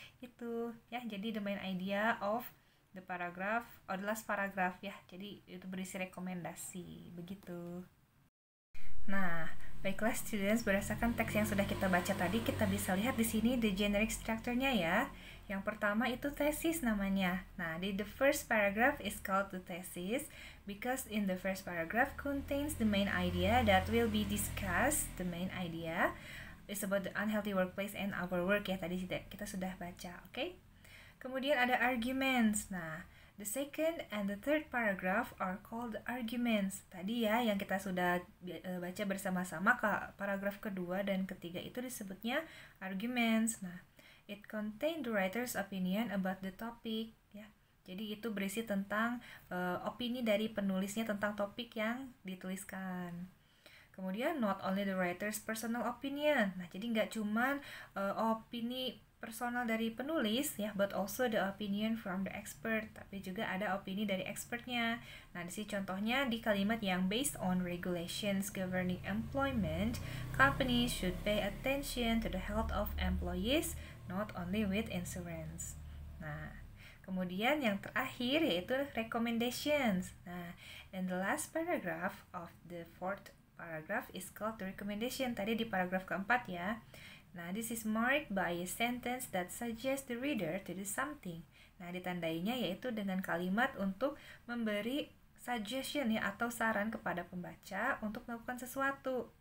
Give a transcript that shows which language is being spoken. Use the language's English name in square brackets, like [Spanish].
[Indonesian] Itu ya, jadi [English] the main idea of the paragraph or the last paragraph ya. [Indonesian] Jadi itu berisi rekomendasi begitu. Nah, baiklah students, berdasarkan teks yang sudah kita baca tadi, kita bisa lihat di sini [English] the generic structure- [Indonesian] nya ya. Yang pertama itu thesis namanya. [English] Nah, the first paragraph is called the thesis because in the first paragraph contains the main idea that will be discussed. The main idea is about the unhealthy workplace and our work ya, [Indonesian] tadi kita sudah baca, oke? Kemudian ada arguments. [English] Nah, the second and the third paragraph are called arguments. [Indonesian] Tadi ya yang kita sudah baca bersama-sama, paragraf kedua dan ketiga itu disebutnya arguments. [English] Nah, it contain the writer's opinion about the topic ya. [Indonesian] Jadi itu berisi tentang opini dari penulisnya tentang topik yang dituliskan. [English] Kemudian not only the writer's personal opinion. [Indonesian] Nah, jadi nggak cuman opini personal dari penulis ya, [English] but also the opinion from the expert. [Indonesian] Tapi juga ada opini dari expertnya. Nah, di sini contohnya di kalimat yang [English] based on regulations governing employment, companies should pay attention to the health of employees, not only with insurance. [Indonesian] Nah, kemudian yang terakhir yaitu recommendations. [English] Nah, in the last paragraph of the fourth paragraph is called the recommendation. [Indonesian] Tadi di paragraf keempat ya. [English] Nah, this is marked by a sentence that suggests the reader to do something. [Indonesian] Nah, ditandainya yaitu dengan kalimat untuk memberi suggestion ya atau saran kepada pembaca untuk melakukan sesuatu.